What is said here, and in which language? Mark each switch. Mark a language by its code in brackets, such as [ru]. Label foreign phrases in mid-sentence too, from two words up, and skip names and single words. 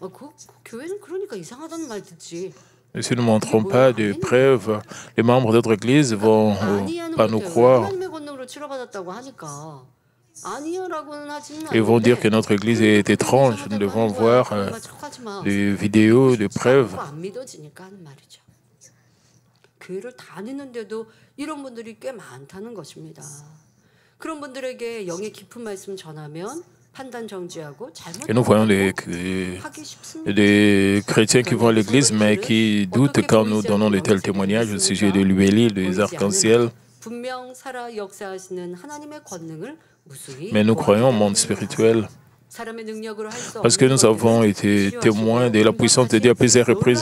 [fr] Et si nous ne montrons pas de preuves, les membres de notre Église ne vont pas nous croire. Ils vont dire que notre Église est étrange. Nous devons voir des vidéos, des preuves. [ko] 교회를 다니는데도 이런 분들이 꽤 많다는 것입니다. 그런 분들에게 영의 깊은 말씀 전하면 판단 정지하고 [fr] Et nous voyons des chrétiens qui vont à l'église mais qui doutent quand nous donnons de tels témoignages au sujet de l'huile, des arcs-en-ciel. Mais nous croyons au monde spirituel parce que nous avons été témoins de la puissance de Dieu à plusieurs reprises.